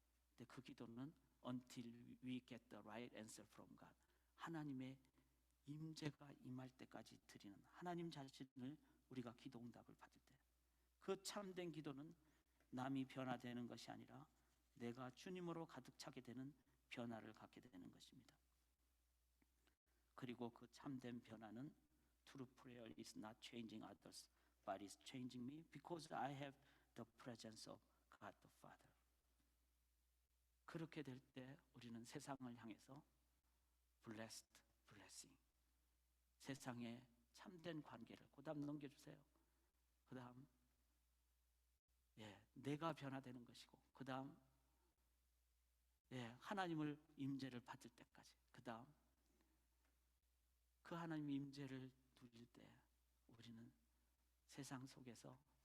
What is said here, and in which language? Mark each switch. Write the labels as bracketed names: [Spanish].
[Korean] 근데 그 기도는 [English] until we get the right answer from God, [Korean] 하나님의 임재가 임할 때까지 드리는, 하나님 자신을 우리가 기도 응답을 받을 때, 그 참된 기도는 남이 변화되는 것이 아니라 내가 주님으로 가득 차게 되는 변화를 갖게 되는 것입니다. 그리고 그 참된 변화는 [English] True prayer is not changing others, but is changing me because I have the presence of God the Father. [Korean] 그렇게 될 때 우리는 세상을 향해서 [English] blessed blessing, [Korean] 세상의 참된 관계를, 그 다음 넘겨주세요. 그 다음 내가 변화되는 것이고, 그 다음 하나님을 임재를 받을 때까지, 그 다음 그 하나님 임재를 누릴 때 우리는 세상 속에서